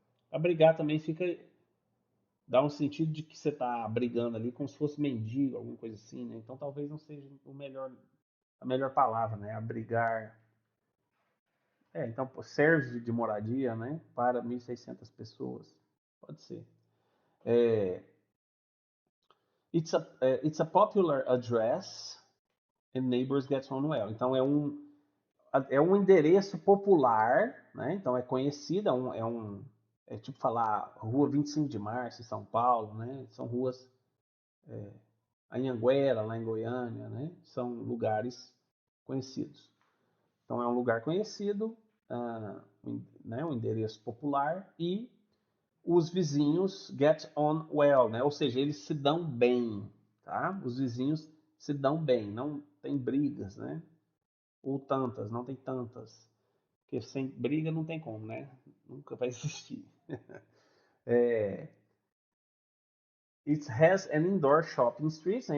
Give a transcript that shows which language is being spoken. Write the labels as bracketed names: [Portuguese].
[Portuguese] Abrigar também dá um sentido de que você está abrigando ali como se fosse mendigo, alguma coisa assim, né? Então talvez não seja a melhor palavra, né? Abrigar. Então serve de moradia, né? Para 1.600 pessoas. Pode ser. [English] É, it's a popular address and neighbors get on well. [Portuguese] Então é um endereço popular, né? Então é conhecido, é tipo falar Rua 25 de Março em São Paulo, né? São ruas, Anhanguera, lá em Goiânia, né? São lugares conhecidos. Então é um lugar conhecido, né? Um endereço popular e os vizinhos [English] get on well, [Portuguese] né? Ou seja, eles se dão bem, tá? Os vizinhos se dão bem, não tem brigas, né? Ou tantas, não tem tantas. Porque sem briga não tem como, né? Nunca vai existir. [English] It has an indoor shopping street, né?